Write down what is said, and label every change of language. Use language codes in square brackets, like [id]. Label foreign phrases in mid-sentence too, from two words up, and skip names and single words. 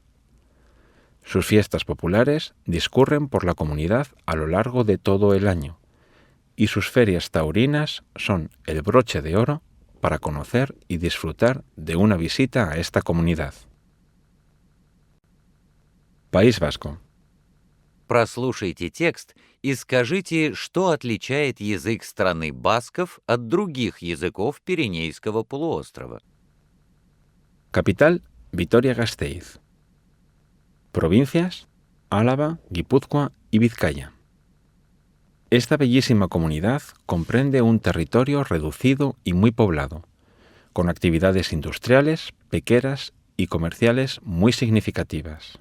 [es] Sus fiestas populares discurren por la comunidad a lo largo de todo el año, y sus ferias taurinas son el broche de oro para conocer y disfrutar de una visita a esta comunidad. País Vasco. [ru] Прослушайте текст и скажите, что отличает язык страны басков от других языков Пиренейского полуострова. [es] Capital, Vitoria-Gasteiz. Provincias, Álava, Guipúzcoa y Vizcaya. Esta bellísima comunidad comprende un territorio reducido y muy poblado, con actividades industriales, pequeras y comerciales muy significativas.